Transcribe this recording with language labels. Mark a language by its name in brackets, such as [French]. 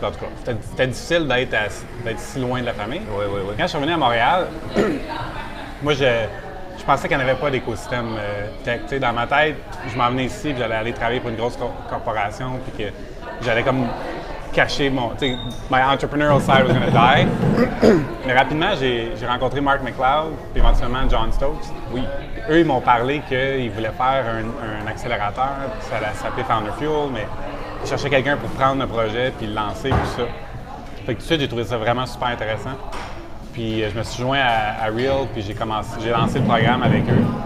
[French] En tout cas, c'était difficile d'être si loin de la famille. Oui. Quand je suis revenu à Montréal, moi, je pensais qu'il n'y en avait pas d'écosystème tech. T'sais, dans ma tête, je m'en venais ici, puis j'allais aller travailler pour une grosse corporation, puis que j'allais comme cacher mon... [English] My entrepreneurial side was going to die. [French] Mais rapidement, j'ai rencontré Mark McLeod, puis éventuellement John Stokes. Oui. Eux, ils m'ont parlé qu'ils voulaient faire un accélérateur, puis ça allait s'appeler Thunder Fuel, mais ils cherchaient quelqu'un pour prendre le projet, puis le lancer, tout ça. Fait que tout de suite, j'ai trouvé ça vraiment super intéressant. Puis je me suis joint à Real, puis j'ai lancé le programme avec eux.